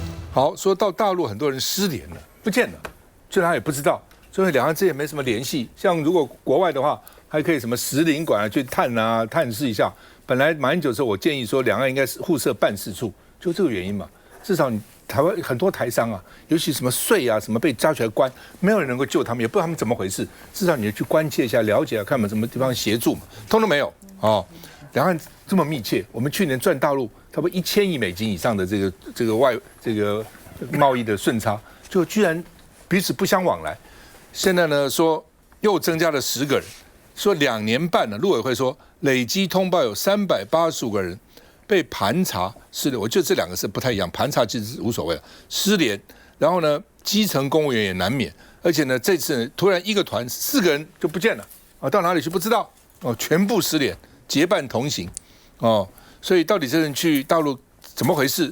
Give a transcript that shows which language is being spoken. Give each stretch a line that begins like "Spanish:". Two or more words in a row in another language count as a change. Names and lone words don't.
Chinese: 好，說到大陸很多人失聯了，不見了，就他也不知道，所以两岸之間沒什麼聯繫。像如果國外的話，還可以什麼使領館去探視一下。本來馬英九的時候，我建議說兩岸應該是互設辦事處，就這個原因嘛。至少你台灣很多台商啊，尤其什麼稅啊什麼被抓起來關，沒有人能夠救他們，也不知道他們怎麼回事。至少你去關切一下、了解一下，看有沒有什麼地方協助嘛，通通沒有哦。兩岸這麼密切，我們去年賺大陸差不多1000億美金以上的這個貿易的順差，就居然彼此不相往來。現在呢說又增加了10個人，說2年半了，陸委會說累積通報有385個人被盤查失聯，我覺得這2個是不太一樣，盤查其實是無所謂的，失聯，然後呢基層公務員也難免，而且呢這次突然一個團4個人就不見了啊，到哪裡去不知道哦，全部失聯，結伴同行哦，所以到底這人去大陸怎麼回事？